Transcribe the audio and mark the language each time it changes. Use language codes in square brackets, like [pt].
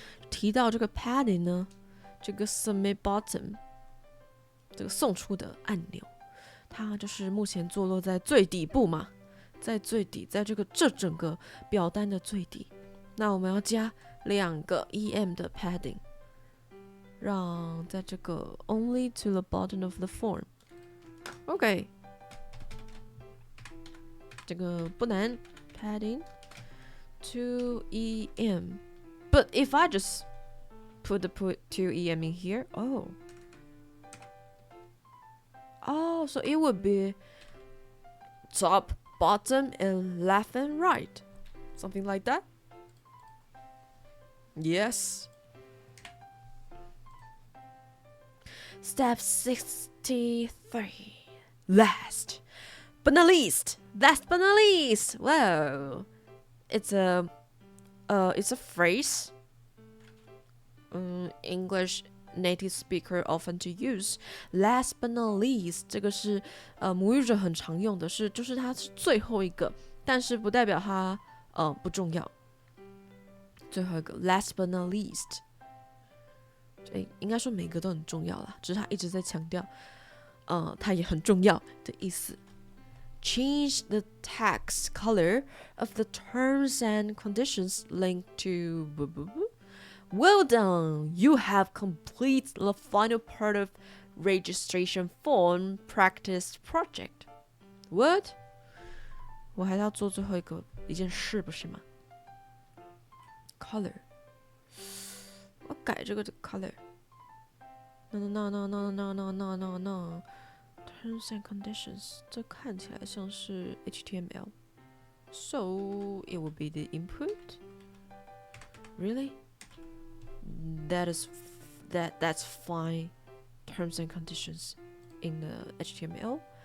[zh] 提到这个 padding 呢，这个 submit button 这个送出的按钮，它就是目前坐落在最底部嘛，在最底，在这整个表单的最底。那我们要加2个 em 的 padding， 让在这个 [en] only to the bottom of the form。 [zh] OK， 这个不难 padding 2 em。 [en] But if I just put 2 em in here, Oh, so it would be top, bottom, and left and right. Something like that? Yes. Step 63. Last but not least. Whoa. It's a phrase. English native speaker often to use. Last but not least. [zh] 这个是母语者很常用的是，就是它是最后一个，但是不代表它不重要。最后一个 [en] last but not least， [zh] 应该说每个都很重要啦，只是他一直在强调，它也很重要的意思。 [en] Change the text color of the terms and conditions linked to. Well done! You have completed the final part of registration form practice project. What? [zh] 我还要做最后一件事，不是吗？Color， 我改这个的 color。 [en] No. Terms and conditions， [zh] 这看起来像是 HTML。 [en] So it will be the input. Really? That's fine. Terms and conditions in the HTML.